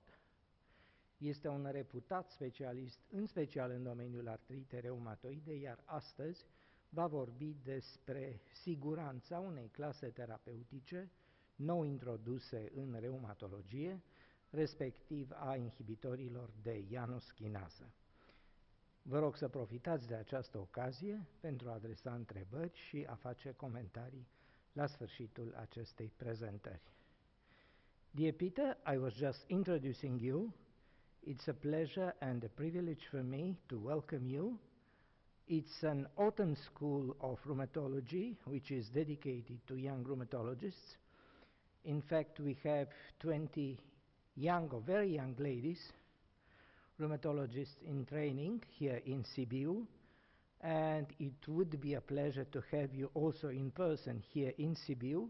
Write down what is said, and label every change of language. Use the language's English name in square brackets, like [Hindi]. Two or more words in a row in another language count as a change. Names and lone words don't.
[Romanian] Este un reputat specialist, în special în domeniul artritei reumatoide, iar astăzi va vorbi despre siguranța unei clase terapeutice nou introduse în reumatologie, respectiv a inhibitorilor de ionoschinază. Vă rog să profitați de această ocazie pentru a adresa întrebări și a face comentarii la sfârșitul acestei prezentări. [English] Dear Peter, I was just introducing you. It's a pleasure and a privilege for me to welcome you. It's an autumn school of rheumatology which is dedicated to young rheumatologists. In fact, we have 20 young or very young ladies rheumatologists in training here in Sibiu, and it would be a pleasure to have you also in person here in Sibiu.